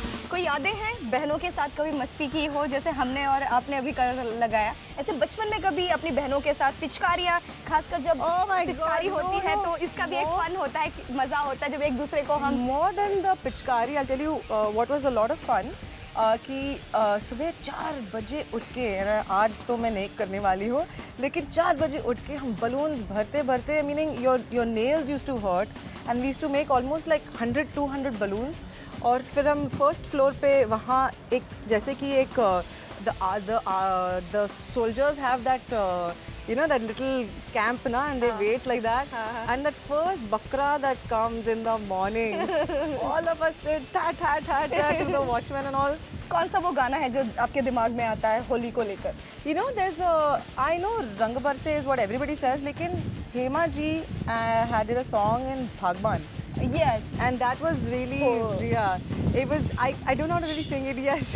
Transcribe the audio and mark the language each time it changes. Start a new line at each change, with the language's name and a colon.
Hindi: कोई यादें हैं बहनों के साथ कभी मस्ती की हो जैसे हमने और आपने अभी कलर लगाया? ऐसे बचपन में कभी अपनी बहनों के साथ पिचकारियाँ, खासकर जब पिचकारी होती है तो इसका भी एक फन होता है, मज़ा होता है जब एक दूसरे को हम
English: More than the pichkari, I'll tell you what was a lot of fun.
Hindi: कि सुबह 4 बजे उठ के, आज तो मैं नहीं करने वाली हूँ, लेकिन 4 बजे उठ के हम बलून्स भरते
English: Meaning your nails use to hurt and we use to make almost like 100-200 balloons.
Hindi: और फिर हम फर्स्ट फ्लोर पे वहाँ एक जैसे कि
English: एक the soldiers have that that little camp na, and they wait like that, and that first bakra that comes in the morning, all of us sit tat to the watchman and all.
Hindi: कौन सा वो गाना है जो आपके दिमाग में आता है होली को लेकर?
English: There's I know Rang Barse is what everybody says, लेकिन Hema ji had a song in Bhagwan. Yes. And that was really, it was, I don't know how to really sing it, yes.